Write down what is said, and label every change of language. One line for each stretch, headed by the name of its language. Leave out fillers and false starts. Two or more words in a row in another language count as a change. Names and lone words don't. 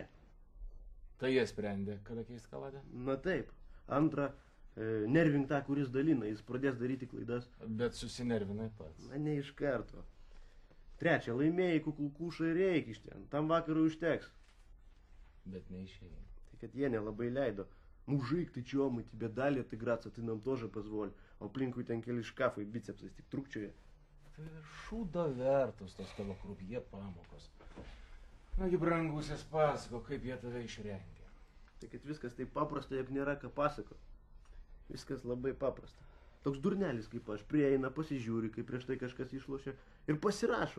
Lithuanian: Tai jie sprendė, kada keisti kaladę? Na taip. Antra, nervink tą, kuris dalina, jis pradės daryti klaidas. Bet susinervinai pats. Na, ne iš karto. Trečia, laimėjai kukulkušą ir eik iš ten. Tam vakarui užteks. Bet neišėjai. Tai kad jie nelabai leido.
Russian: Мужик, ты чё, мы тебе дали отыграться, ты нам тоже позволь.
Lithuanian: O aplinkui ten keli škafai, bicepsas tik trukčioja. Tai šūdo vertus tos tavo krupjė pamokos. Nagi, brangusis, pasako, kaip jie tave išrengė. Tai kad viskas taip paprasta, jog nėra ką pasakot. Viskas labai paprasta. Toks durnelis kaip aš prieina, pasižiūri, kai prieš tai kažkas išlošia ir pasirašo.